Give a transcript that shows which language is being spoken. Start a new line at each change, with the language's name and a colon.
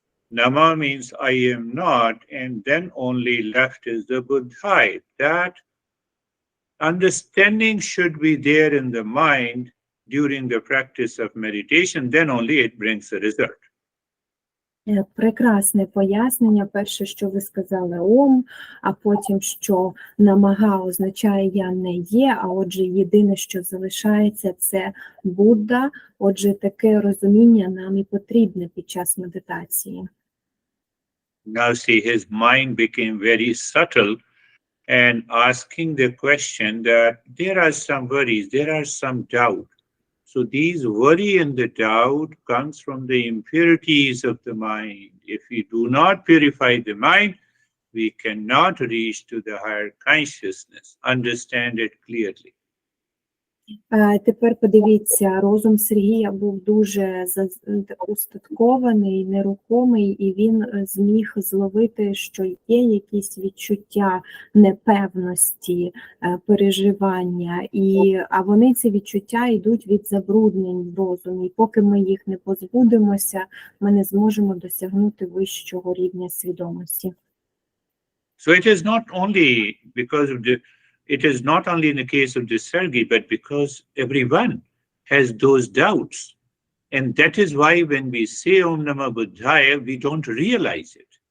English: Nama means I am not, and then only left is the Buddhite. That understanding should be there in the mind during the practice of meditation, then only it brings a result.
Ukrainian: Прекрасне пояснення. Перше, що ви сказали Ом, а потім, що намага означає я не є, а отже єдине, що залишається, це Будда. Отже, таке розуміння нам і потрібне під час медитації.
English: Now see, his mind became very subtle and asking the question that there are some worries, there are some doubt. So these worry and the doubt comes from the impurities of the mind. If we do not purify the mind, we cannot reach to the higher consciousness, understand it clearly.
Ukrainian: Тепер подивіться, розум Сергія був дуже устаткований, нерухомий, і він зміг зловити, що є якісь відчуття непевності, переживання, а вони, ці відчуття, йдуть від забруднень в розумі. І поки ми їх не позбудемося, ми не зможемо досягнути вищого рівня свідомості.
English: So it is not only because of it is not only in the case of the Sergey, but because everyone has those doubts. And that is why when we say Om Namah Buddhaya, we don't realize it.